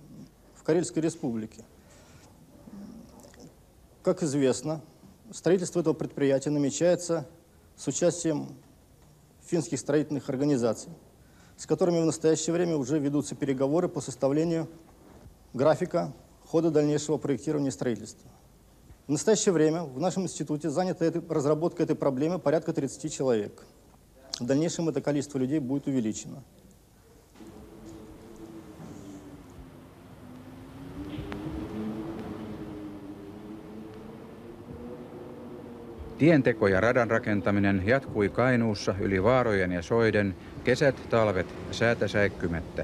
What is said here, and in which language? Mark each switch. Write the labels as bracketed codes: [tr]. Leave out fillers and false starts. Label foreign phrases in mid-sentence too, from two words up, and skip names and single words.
[ru] Как известно, строительство этого предприятия намечается с участием финских строительных организаций, с которыми в настоящее время уже ведутся переговоры по составлению графика хода дальнейшего проектирования и строительства. В настоящее время в нашем институте занято разработкой этой проблемы порядка 30 человек. В дальнейшем это количество людей будет увеличено. [fi] Tienteko ja radan rakentaminen jatkui Kainuussa yli vaarojen ja soiden, kesät, talvet säätä säikkymättä.